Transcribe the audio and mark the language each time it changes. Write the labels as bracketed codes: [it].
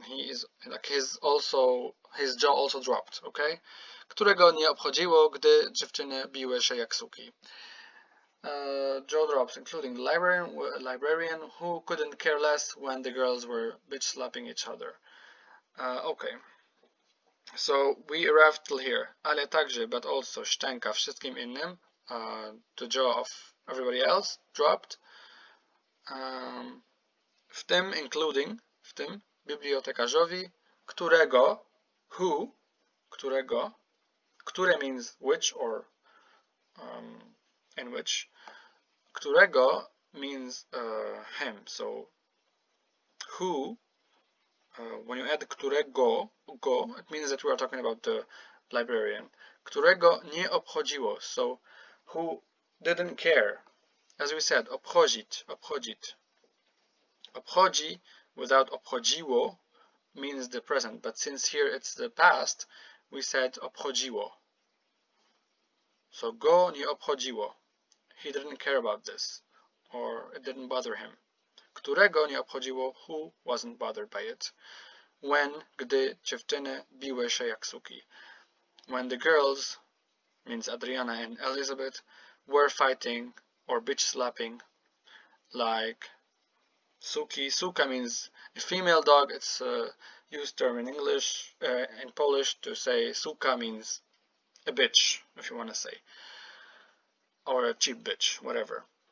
[en] He is like his jaw also dropped, okay? [pl] Którego nie obchodziło, gdy dziewczyny biły się jak suki. [en] Jaw drops, including the librarian who couldn't care less when the girls were bitch slapping each other. Okay. So we arrived till here. [pl] Ale także, [en] but also, [pl] szczęka wszystkim innym. [en] The jaw of everybody else dropped. [pl] W tym, [en] including, [pl] w tym bibliotekarzowi, którego, [en] who, [pl] którego, które [en] means which or in which, którego means him. So who, when you add którego, go, it means that we are talking about the librarian. [pl] Którego nie obchodziło. [en] So who didn't care. As we said, [pl] obchodzić, obchodzić. [en] Obchodzi without obchodziło means the present, but since here it's the past, we said obchodziło. [pl] So go nie obchodziło. [en] He didn't care about this, or it didn't bother him. [pl] Którego nie obchodziło, [en] who wasn't bothered by it. [pl] When, gdy dziewczyny biły się jak suki. [en] When the girls, means Adriana and Elizabeth, were fighting or bitch slapping like suki. Suka means a female dog. It's a used term in English, in Polish to say suka means a bitch, if you want to say, or a cheap bitch, whatever.